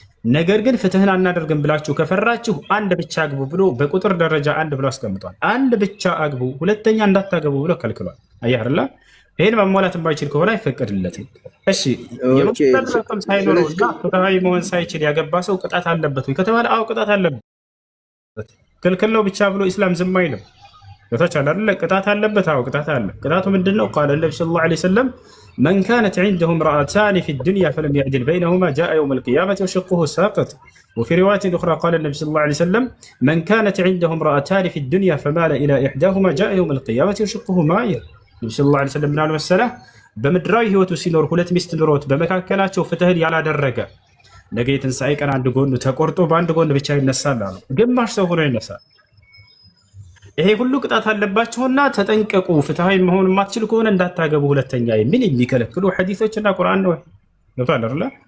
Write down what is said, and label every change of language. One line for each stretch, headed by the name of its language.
Amharic: ነገር ግን ፍትህን አናደርግም ብላችሁ ከፈራችሁ አንድ ብቻ አግቡ ብሎ በቁጥር ደረጃ አንድ ብሎ አስቀምጧል። አንድ ብቻ አግቡ፣ ሁለተኛ እንዳታገቡ ብሎ ከልክሏል። አየህ አይደል? ይሄን ማሟላት የማይችል ከሆነ አይፈቀድለትም። እሺ፣ የመስተዳድር አቅም ሳይኖረው እና ፍትሃዊ መሆን ሳይችል ያገባ ሰው ቅጣት አለበት ወይ ከተባለ አዎ ቅጣት አለበት። ክልክል ነው ብቻ ብሎ ኢስላም ዝም አይልም። ገብታችኋል አይደል? ቅጣት አለበት። አዎ ቅጣት አለ። ቅጣቱ ምንድነው? ቃለ ነብዩ ሰለላሁ ዐለይሂ ወሰለም
Arabic: من كانت عنده امرأتان في الدنيا فلم يعدل بينهما جاء يوم القيامة وشقه ساقط. وفي رواية أخرى قال النبي صلى الله عليه وسلم من كانت عنده امرأتان في الدنيا فمال إلى إحداهما جاء يوم القيامة وشقه مايل. النبي صلى الله عليه وسلم من المسألة بمدراي هو تسينور
Amharic: ሁለት ሚስት ኑሮት በመካከላቸው ፍትህን ያላደረገ ነገ ትንሣኤ ቀን አንድ ጎኑ ተቆርጦ በአንድ ጎን ብቻ ይነሳል አሉ። ግማሽ ሰው ሆኖ ይነሳል። ይሄ ሁሉ ቅጣት አለባቸውና ተጠንቀቁ፣ ፍትሃዊ መሆን የማትችል ከሆነ እንዳታገቡ ሁለተኛ የሚል የሚከለክሉ ሐዲሶችና ቁርአን ነው። ገብቷል አይደል?